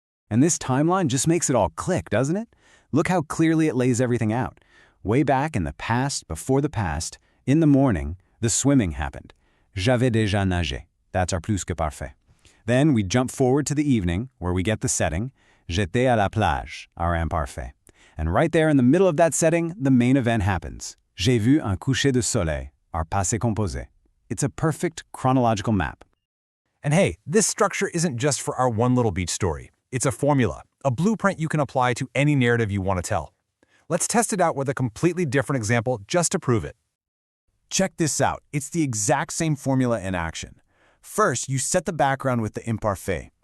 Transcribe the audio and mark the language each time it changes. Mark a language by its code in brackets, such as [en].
[en] And this timeline just makes it all click, doesn't it? Look how clearly it lays everything out. Way back in the past, before the past, in the morning, the swimming happened. [fr] J'avais déjà nagé. [en] That's our plus que parfait. Then we jump forward to the evening, where we get the setting. [fr] J'étais à la plage, [en] our [fr] imparfait. [en] And right there in the middle of that setting, the main event happens. [fr] J'ai vu un coucher de soleil, [en] our [fr] passé composé. [en] It's a perfect chronological map. And hey, this structure isn't just for our one little beach story. It's a formula, a blueprint you can apply to any narrative you want to tell. Let's test it out with a completely different example just to prove it. Check this out. It's the exact same formula in action. First, you set the background with the imparfait.